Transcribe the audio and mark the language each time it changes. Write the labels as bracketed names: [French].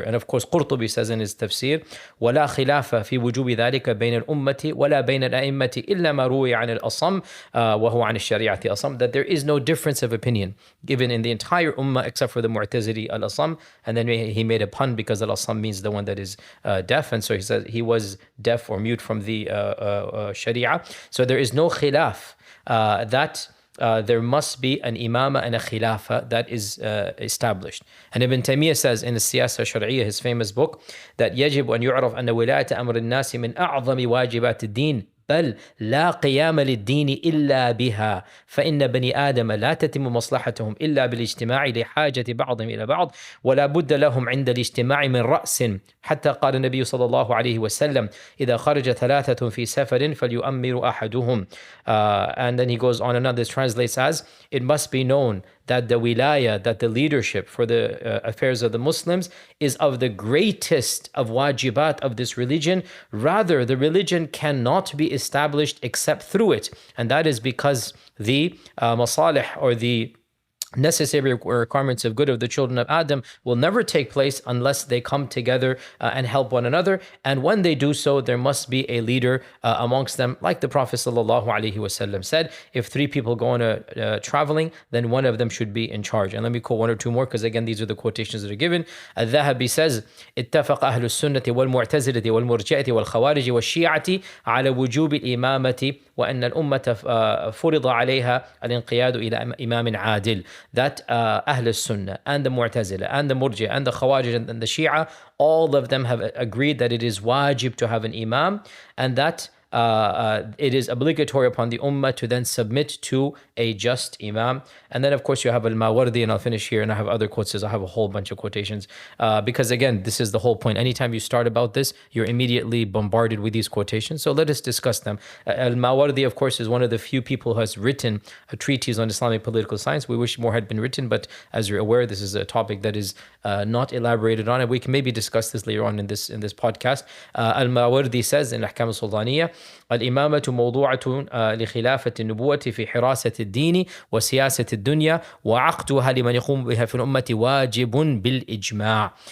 [English] And of course Qurtubi says in his tafsir, [Arabic] ولا خلاف في وجوب ذلك بين الأمة ولا بين الأئمة إلا ما روي عن الأصم وهو عن الشريعة أصم, [English] that there is no difference of opinion given in the entire ummah except for the Mu'tazili al-Asam. And then he made a pun because al-Asam means the one that is deaf, and so he said he was deaf or mute from the sharia. So there is no khilaf that there must be an imama and a khilafa that is established. And Ibn Taymiyyah says in the Siyasa Shar'iyya, his famous book, that [Arabic] يجب أن يعرف أن ولاية أمر الناس من أعظم واجبات الدين بل لا قيام للدين إلا بها فإن بني آدم لا تتم مصلحتهم إلا بالاجتماع لحاجة بعضهم إلى بعض ولا بد لهم عند الاجتماع من رأس حتى قال النبي صلى الله عليه وسلم إذا خرج ثلاثة في سفر فليؤمر أحدهم. [English] And then he goes on and on. This translates as, it must be known that the wilaya, that the leadership for the affairs of the Muslims is of the greatest of wajibat of this religion. Rather, the religion cannot be established except through it. And that is because the masalih or the necessary requirements of good of the children of Adam will never take place unless they come together and help one another. And when they do so, there must be a leader amongst them. Like the Prophet ﷺ said, if three people go on a traveling, then one of them should be in charge. And let me quote one or two more, because again, these are the quotations that are given. Al-Dhahabi says, [Arabic] اتفق أهل السنة والمعتزلة والمرجئة والخوارج والشيعة على وجوب الإمامة وأن الأمة فرض عليها الانقياد إلى إمام عادل. [English] That Ahl Sunnah and the Mu'tazila and the Murji and the Khawarij and the Shia, all of them have agreed that it is wajib to have an imam, and that it is obligatory upon the ummah to then submit to a just imam. And then of course you have al-Mawardi, and I'll finish here, and I have other quotes. I have a whole bunch of quotations because again, this is the whole point. Anytime you start about this, you're immediately bombarded with these quotations. So let us discuss them. Al-Mawardi, of course, is one of the few people who has written a treatise on Islamic political science. We wish more had been written, but as you're aware, this is a topic that is not elaborated on, and we can maybe discuss this later on in this podcast. Al-Mawardi says in Ahkam al-Sultaniyya, [Arabic] الإمامة موضوعة لخلافة النبوة في حراسة الدين وسياسة الدنيا وعقدها لمن يقوم بها في الأمة واجب بالإجماع.